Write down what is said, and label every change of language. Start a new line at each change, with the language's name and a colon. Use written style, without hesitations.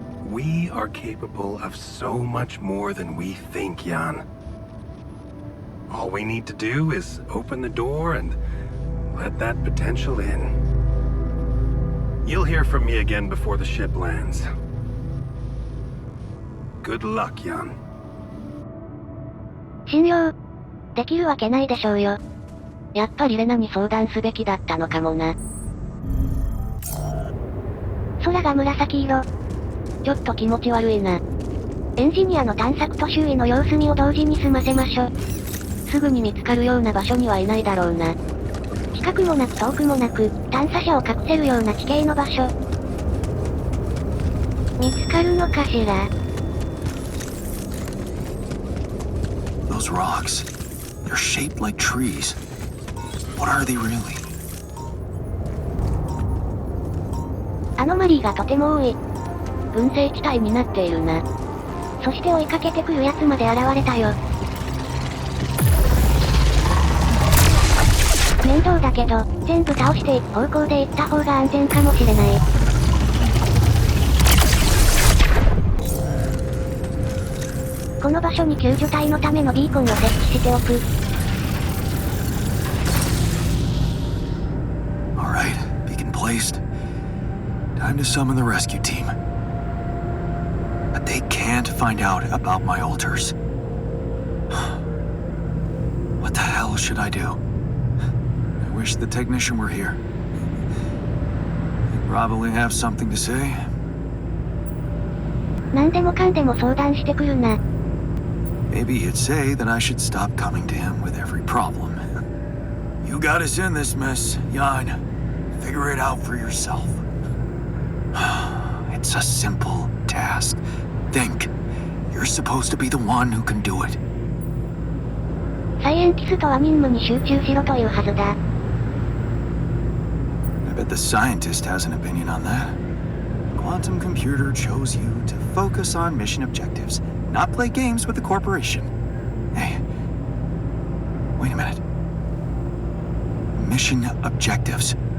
English: We are capable of so much more than we think, Jan. All we need to do is open the door and let that potential in. You'll hear from me again before the ship lands. Good luck, Jan.
Japanese: 信用できるわけないでしょうよ。やっぱりレナに相談すべきだったのかもな。空が紫色。ちょっと気持ち悪いな。エンジニアの探索と周囲の様子見を同時に済ませましょ。すぐに見つかるような場所にはいないだろうな。近くもなく遠くもなく、探査車を隠せるような地形の場所。見つかるのかしら。
English: Those rocks, they're shaped like trees. What are they really?
Japanese: アノマリーがとても多い。群生地帯になっているな。そして追いかけてくるやつまで現れたよ。面倒だけど、全部倒していく方向で行った方が安全かもしれない。この場所に救助隊のためのビーコンを設置しておく。
English: Alright, beacon placed. Time to summon the rescue team. But they can't find out about my altars. What the hell should I do? I wish the technician were here. He'd probably have something to say.
Japanese: 何でもかんでも相談してくるな。
English: Maybe he'd say that I should stop coming to him with every problem. You got us in this mess, Jan. Figure it out for yourself. It's a simple task. Think. You're supposed to be the one who can do it.
Japanese: サイエンティストは任務に集中しろというはずだ。
English: I bet the scientist has an opinion on that. Quantum computer chose you to focus on mission objectives, not play games with the corporation. Hey, wait a minute. Mission objectives.